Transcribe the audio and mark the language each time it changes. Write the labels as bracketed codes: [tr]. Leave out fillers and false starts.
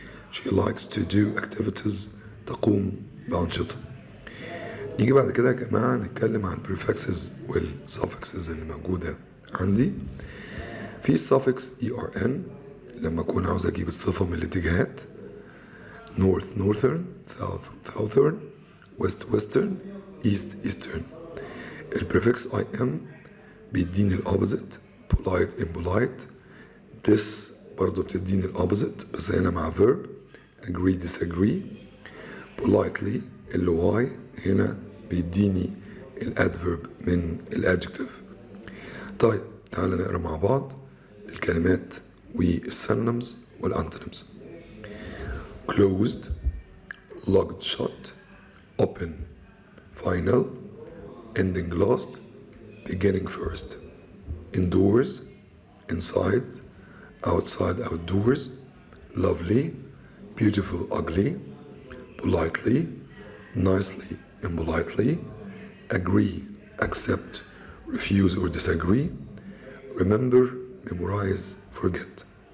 [en] She likes to do activities. [ar] تقوم بأنشطة. نيجي بعد كده يا جماعة نتكلم عن prefixes والsuffixes اللي موجودة عندي. في suffix ERN لما أكون عاوز أجيب الصفة من الاتجاهات. [en] North northern, south southern, west western, east eastern. [ar] البريفكس IM بيديني الopposite. [en] polite impolite. [ar] this برضو بتديني الopposite بس هنا مع verb. [en] agree disagree. [ar] politely اللي y هنا بيديني الادفيرب من الادجكتيف. طيب تعال نقرا مع بعض الكلمات والسينونيمز والانتونيمز. [en] closed, locked shut, open, final, ending last, beginning first. indoors, inside, outside outdoors, lovely, beautiful ugly, politely, nicely impolitely, agree, accept, refuse or disagree, remember, memorize, forget.